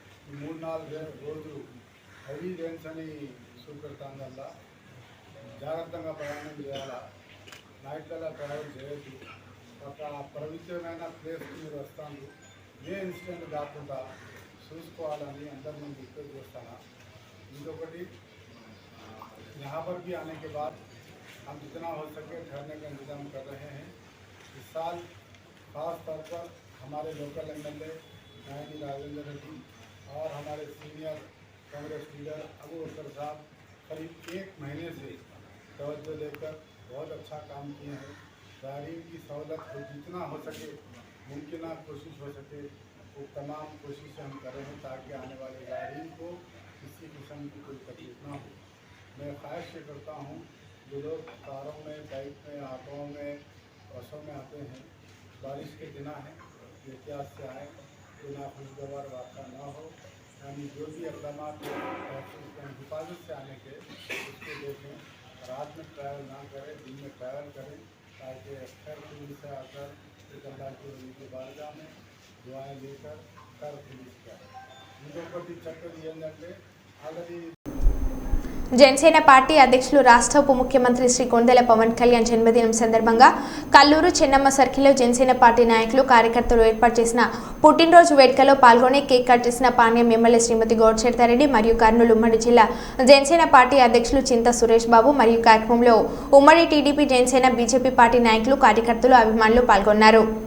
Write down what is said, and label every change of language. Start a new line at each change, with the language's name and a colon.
Telugu: ఈ 3-4 రోజులు heavy rains అని చూపెడతాం వల్ల జాగ్రత్తగా ప్రయాణం చేయాలా. నైట్లలో ట్రావెల్ చేయొద్దు. ఒక పవిత్రమైన ప్లేస్కి మీరు వస్తాను. ఏ ఇన్సిడెంట్ కాకుండా చూసుకోవాలని అందరి ముందు రిక్వెస్ట్ చేస్తాను. ఇంకొకటి
Hindi: यहाँ पर भी आने के बाद हम जितना हो सके ठहरने का इंतज़ाम कर रहे हैं. इस साल खास तौर पर हमारे लोकल एमएलए नायनी राजेंद्र रेड्डी और हमारे सीनियर कांग्रेस लीडर अबू बकर साहब करीब 1 महीने से तवज्जो देकर बहुत अच्छा काम किए हैं. ज़ायरीन की सहूलत को जितना हो सके मुमकिन कोशिश हो सके वो तमाम कोशिशें हम कर रहे हैं ताकि आने वाले ज़ायरीन को किसी किस्म की कोई तकलीफ ना हो. मैं ख्वाहिश ये करता हूँ जो लोग कारों में, बाइक में, ऑटों में, बसों में आते हैं, बारिश के दिन है, एहतियात से आए, कोई नाखुशगवार वाक़ा ना हो. यानी जो भी इक़दाम हिफाजत से आने के उसको देखें. रात में ट्रैवल ना करें, दिन में ट्रैवल करें ताकि खैर खुली से आकर एक अल्लाह की वली के बारगाह में दुआएँ लेकर कर पुलिस करें.
Telugu: ఇంకొకటి చెప్పేది ఏంటంటే ఆల్రెడీ జనసేన పార్టీ అధ్యక్షులు రాష్ట్ర ఉప ముఖ్యమంత్రి శ్రీ కొండెల పవన్ కళ్యాణ్ జన్మదినం సందర్భంగా కల్లూరు చెన్నమ్మ సర్కిల్లో జనసేన పార్టీ నాయకులు కార్యకర్తలు ఏర్పాటు చేసిన పుట్టినరోజు వేడుకలో పాల్గొని కేక్ కట్ చేసిన పాణ్యం ఎమ్మెల్యే శ్రీమతి గౌడ్చేర్తారెడ్డి మరియు కర్నూలు ఉమ్మడి జిల్లా జనసేన పార్టీ అధ్యక్షులు చింత సురేష్ బాబు మరియు కార్యక్రమంలో ఉమ్మడి టీడీపీ జనసేన బీజేపీ పార్టీ నాయకులు కార్యకర్తలు అభిమానులు పాల్గొన్నారు.